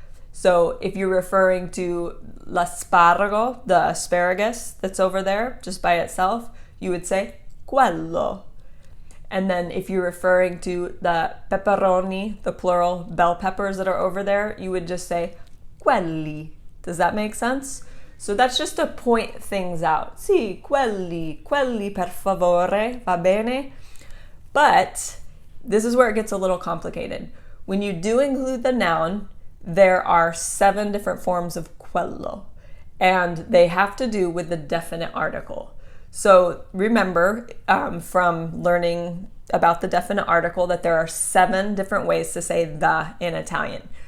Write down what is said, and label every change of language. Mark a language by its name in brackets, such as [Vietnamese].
[English] So if you're referring to l'aspargo, the asparagus that's over there just by itself, you would say quello. And then if you're referring to the pepperoni, the plural bell peppers that are over there, you would just say quelli. Does that make sense? So that's just to point things out. [Italian] Sì, quelli per favore, va bene? [English] But this is where it gets a little complicated. When you do include the noun, there are 7 different forms of quello, and they have to do with the definite article. So remember from learning about the definite article that there are 7 different ways to say the in Italian.